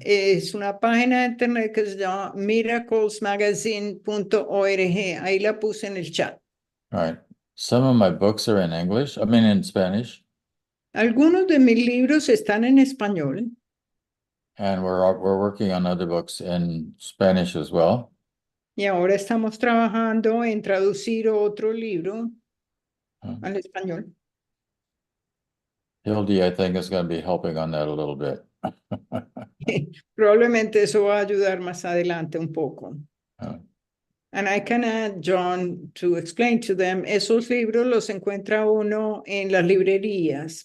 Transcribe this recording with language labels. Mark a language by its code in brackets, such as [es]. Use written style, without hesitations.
[es] Es una página de internet que se llama miraclesmagazine.org. Ahí la puse en el chat. [en] All right. Some of my books are in English, in Spanish, [es] Algunos de mis libros están en español [en] and we're working on other books in Spanish as well. [es] y ahora estamos trabajando en traducir otro libro al español. [en] Hildy, I think, is going to be helping on that a little bit. [es] Probablemente eso va a ayudar más adelante un poco. Uh, [en] And I can add, John, to explain to them, [es] esos libros los encuentra uno en las librerías.